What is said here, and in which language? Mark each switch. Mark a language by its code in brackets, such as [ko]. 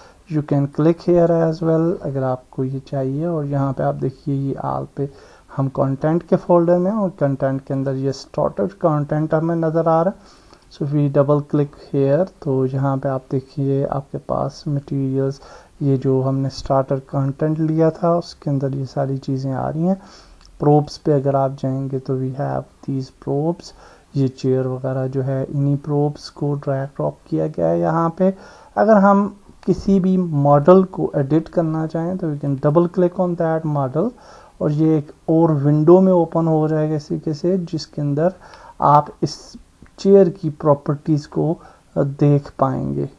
[en] you can click here as well [ur] اگر آپ کو یہ چاہیے. اور یہاں پہ آپ دیکھیے یہ آل پہ ہم کنٹینٹ کے فولڈر میں اور کنٹینٹ کے اندر یہ اسٹارٹڈ کنٹینٹ ہمیں نظر آ رہا ہے. [en] so we double click here [ur] تو یہاں پہ آپ دیکھیے آپ کے پاس مٹیریلز یہ جو ہم نے اسٹارٹر کنٹینٹ لیا تھا اس کے اندر یہ ساری چیزیں آ رہی ہیں. پروبس پہ اگر آپ جائیں گے تو [en] We have these props. [ur] یہ چیئر وغیرہ جو ہے انہی پروبس کو ڈریگ ڈراپ کیا گیا ہے یہاں پہ. اگر ہم کسی بھی ماڈل کو ایڈٹ کرنا چاہیں تو [en] we can double click on that model [ur] اور یہ ایک اور ونڈو میں اوپن ہو جائے گا اسی کے سے جس کے اندر آپ اس چیئر کی پراپرٹیز کو دیکھ پائیں گے.